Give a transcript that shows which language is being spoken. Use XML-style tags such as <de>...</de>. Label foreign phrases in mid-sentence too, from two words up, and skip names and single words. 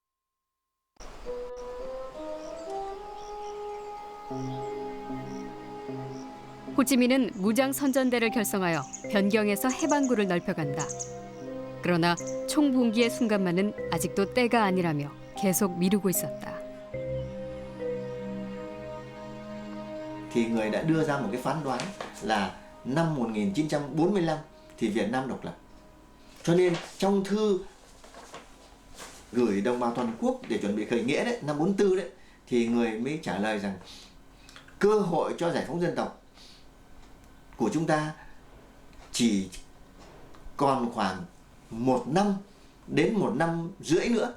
<ko>호치민은 무장 선전대를 결성하여 변경에서 해방구를 넓혀간다. 그러나 총봉기의 순간만은 아직도 때가 아니라며 계속 미루고 있었다.</ko> <vi>Thì người đã đưa ra một cái phán đoán là năm 1945 thì Việt Nam độc lập. Cho nên trong thư gửi đồng bào toàn quốc để chuẩn bị khởi nghĩa đấy, năm 44 đấy, thì người mới trả lời rằng cơ hội cho giải phóng dân tộc của chúng ta chỉ còn khoảng 1 năm đến 1 năm rưỡi nữa.</vi>